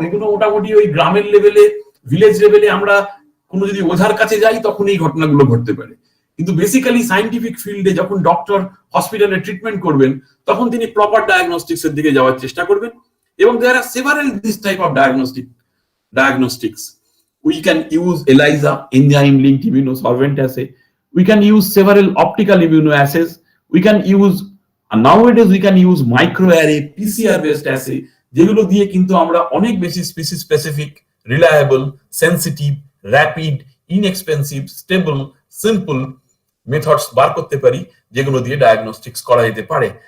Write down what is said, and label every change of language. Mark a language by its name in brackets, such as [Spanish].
[Bangla] এগুলো মোটামুটি ওই গ্রামের লেভেলে, ভিলেজ লেভেলে আমরা কোনো যদি ওঝার কাছে যাই তখন এই ঘটনাগুলো ঘটতে পারে। কিন্তু বেসিক্যালি সাইন্টিফিক ফিল্ডে যখন ডক্টর হসপিটালে ট্রিটমেন্ট করবেন তখন তিনি প্রপার ডায়াগনস্টিক্স এর দিকে যাওয়ার চেষ্টা করবেন। [English] এবং there are several this type of diagnostics. We can use ELISA, enzyme linked immunosorbent assay. We can use several optical immunoassays. We can use, nowadays we can use microarray PCR based assay, [Bangla] যেগুলো দিয়ে কিন্তু আমরা অনেক বেশি species specific, reliable, sensitive, rapid, inexpensive, stable, simple methods বার করতে পারি, যেগুলো দিয়ে ডায়াগনস্টিক্স করা যেতে পারে।